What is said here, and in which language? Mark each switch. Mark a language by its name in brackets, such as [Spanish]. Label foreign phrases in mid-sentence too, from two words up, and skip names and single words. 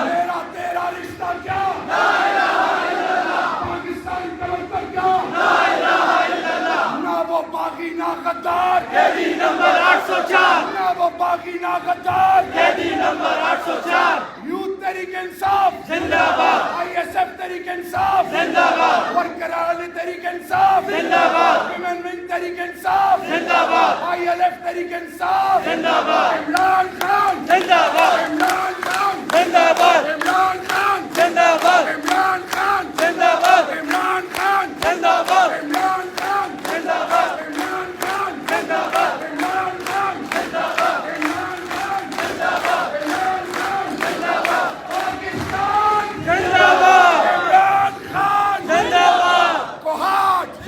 [Urdu] میرا تیرا رشتہ کیا؟ [Arabic] لا الہ الا اللہ۔ [Urdu] پاکستانی کلندر کیا؟ [Arabic] لا الہ الا اللہ۔ [Urdu] نہ وہ باغی نہ غدار، قیدی نمبر 804۔ نہ وہ باغی نہ غدار، قیدی نمبر 804۔ یوتھ تحریک انصاف زندہ باد، آئی ایس ایف تحریک انصاف زندہ باد، ورکران تحریک انصاف زندہ باد، [English] women wing [Urdu] تحریک انصاف زندہ باد، آئی ایل ایف تحریک انصاف زندہ باد، عمران خان زندہ باد، عمران خان زندہ باد، عمران خان زندہ باد، عمران خان زندہ باد، عمران خان زندہ باد، عمران خان زندہ باد، عمران خان زندہ باد، عمران خان زندہ باد، عمران خان زندہ باد، عمران خان زندہ باد، پاکستان زندہ باد، عمران خان زندہ باد، کوہاٹ زندہ باد۔